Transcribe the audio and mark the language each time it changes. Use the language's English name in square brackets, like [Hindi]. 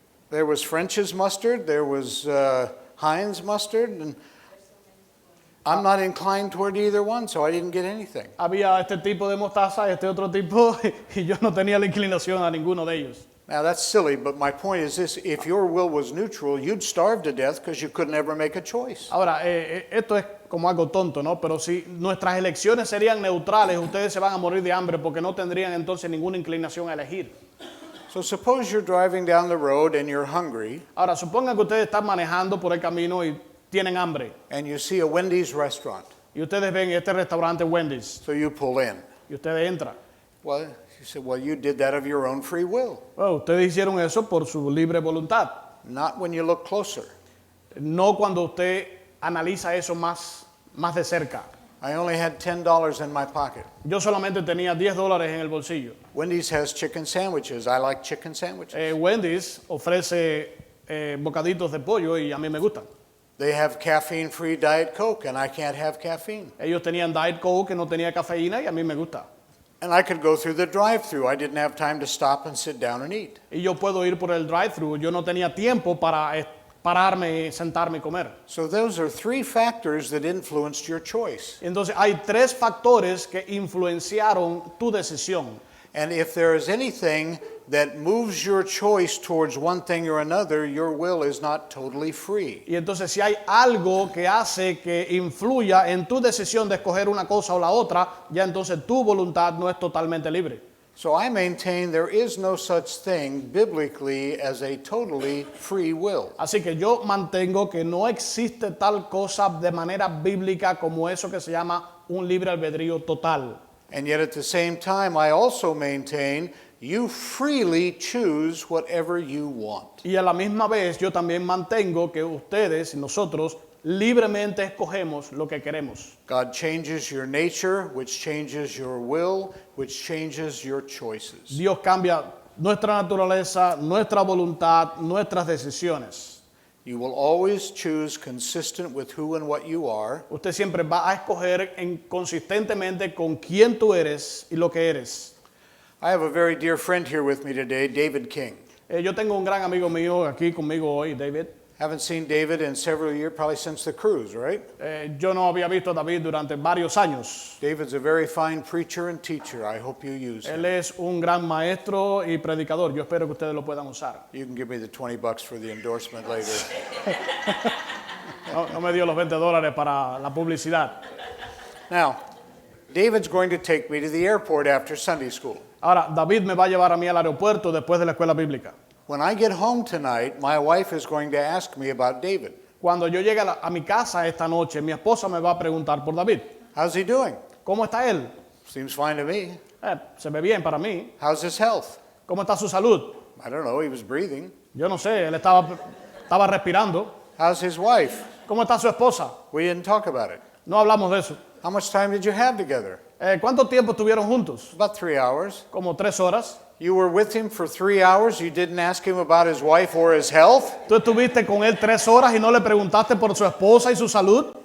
[English] There was French's mustard, there was Heinz mustard, and I'm not inclined toward either one, so I didn't get anything. [Spanish] Había este tipo de mostaza, este otro tipo, y yo no tenía la inclinación a ninguno de ellos. [English] Now that's silly, but my point is this: if your will was neutral, you'd starve to death because you couldn't ever make a choice. [Spanish] Ahora, esto es como algo tonto, ¿no? Pero si nuestras elecciones serían neutrales, ustedes se van a morir de hambre porque no tendrían entonces ninguna inclinación a elegir. [English] So suppose you're driving down the road and you're hungry, [Spanish] Ahora, supongan que ustedes están manejando por el camino y tienen hambre. [English] and you see a Wendy's restaurant, [Spanish] Y ustedes ven este restaurante Wendy's. [English] so you pull in. [Spanish] Y ustedes entran. [English] Well, you said, well, you did that of your own free will. [Spanish] Bueno, ustedes hicieron eso por su libre voluntad. [English] Not when you look closer. [Spanish] No cuando usted analiza eso más de cerca. [English] I only had $10 in my pocket. [Spanish] Yo solamente tenía $10 en el bolsillo. [English] Wendy's has chicken sandwiches. I like chicken sandwiches. [Spanish] Wendy's ofrece bocaditos de pollo y a mí me gustan. [English] They have caffeine-free Diet Coke, and I can't have caffeine. [Spanish] Ellos tenían Diet Coke que no tenía cafeína y a mí me gusta. [English] And I could go through the drive-thru. I didn't have time to stop and sit down and eat. [Spanish] Y yo puedo ir por el drive-thru. Yo no tenía tiempo para pararme, sentarme y comer. [English] So those are three factors that influenced your choice. [Spanish] Entonces hay tres factores que influenciaron tu decisión. [English] And if there is anything that moves your choice towards one thing or another, your will is not totally free. [Spanish] Y entonces si hay algo que hace que influya en tu decisión de escoger una cosa o la otra, ya entonces tu voluntad no es totalmente libre. [English] So I maintain there is no such thing biblically as a totally free will. [Spanish] Así que yo mantengo que no existe tal cosa de manera bíblica como eso que se llama un libre albedrío total. [English] And yet at the same time, I also maintain you freely choose whatever you want. [Spanish] Y a la misma vez yo también mantengo que ustedes y nosotros libremente escogemos lo que queremos. [English] God changes your nature, which changes your will, which changes your choices. [Spanish] Dios cambia nuestra naturaleza, nuestra voluntad, nuestras decisiones. [English] You will always choose consistent with who and what you are. [Spanish] Usted siempre va a escoger consistentemente con quién tú eres y lo que eres. [English] I have a very dear friend here with me today, David King. [Spanish] Yo tengo un gran amigo mío aquí conmigo hoy, David. [English] Haven't seen David in several years, probably since the cruise, right? [Spanish] Yo no había visto a David durante varios años. [English] David's a very fine preacher and teacher. I hope you use him. [Spanish] Él es un gran maestro y predicador. Yo espero que ustedes lo puedan usar. [English] You can give me the $20 for the endorsement later. [Spanish] No me dio los $20 para la publicidad. [English] Now, David's going to take me to the airport after Sunday school. [Spanish] Ahora, David me va a llevar a mí al aeropuerto después de la escuela bíblica. [English] When I get home tonight, my wife is going to ask me about David. [Spanish] Cuando yo llegue a mi casa esta noche, mi esposa me va a preguntar por David. [English] How's he doing? [Spanish] ¿Cómo está él? [English] Seems fine to me. [Spanish] Se ve bien para mí. [English] How's his health? [Spanish] ¿Cómo está su salud? [English] I don't know, he was breathing. [Spanish] Yo no sé, él estaba respirando. [English] How's his wife? [Spanish] ¿Cómo está su esposa? [English] We didn't talk about it. [Spanish] No hablamos de eso. [English] How much time did you have together? [Spanish] ¿Cuánto tiempo estuvieron juntos? [English] About 3 hours. [Spanish] Como 3 horas. [English] You were with him for 3 hours. You didn't ask him about his wife or his health? [Spanish] ¿Tú estuviste con él 3 horas y no le preguntaste por su esposa y su salud?